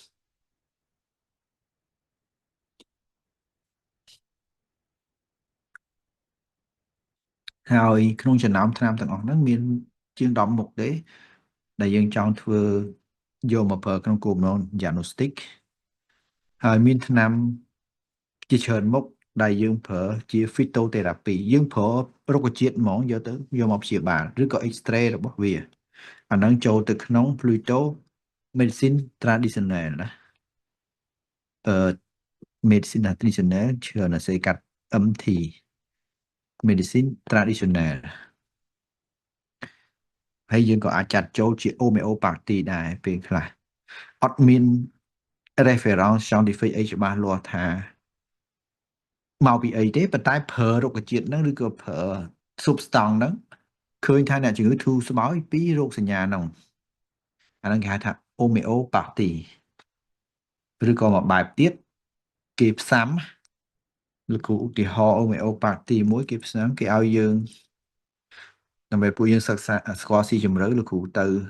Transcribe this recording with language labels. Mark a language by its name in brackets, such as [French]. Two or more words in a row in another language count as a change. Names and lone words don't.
[Khmer] ហើយក្នុងចំណោមឆ្នាំទាំងអស់ហ្នឹងមានជាង10មុខទេដែលយើងច ង់ធ្វើយកមកប្រើក្នុងគោលបំណង diagnostic ហើយមានឆ្នាំជាច្រើនមុខដែលយើងប្រើជា phytotherapy យើងប្រើរុក្ខជាតិហ្មងយកមកព្យាបាលឬក៏ X-ray របស់វាអាហ្នឹងចូលទៅក្នុង [English] Pluto medicine traditional [Khmer] ណា [English] medicine traditional [Khmer] ច្រើនណាស់សេកាត់ [English] MT medicine traditional [Khmer] ហើយយើងក៏អាចចាត់ចូលជា homeopathy ដែរពេលខ្លះអត់ មាន [English] reference scientific [Khmer] អីច្បាស់លាស់ថាមកពីអីទេប៉ុន្តែប្រើរុក្ខជាតិហ្នឹងឬក៏ប្រើ substance ហ្នឹងឃើញថាអ្នកជំងឺធូរស្បើយពីរោគសញ្ញាហ្នឹងអាហ្នឹងគេហៅថា homeopathy ឬក៏មួយបែបទៀតគេផ្សាំលោកគ្រូឧទាហរណ៍ homeopathy មួយគេផ្សាំគេឲ្យយើងដើម្បីពួកយើងសិក្សាស្គាល់ស៊ីជម្រៅលោកគ្រូទៅ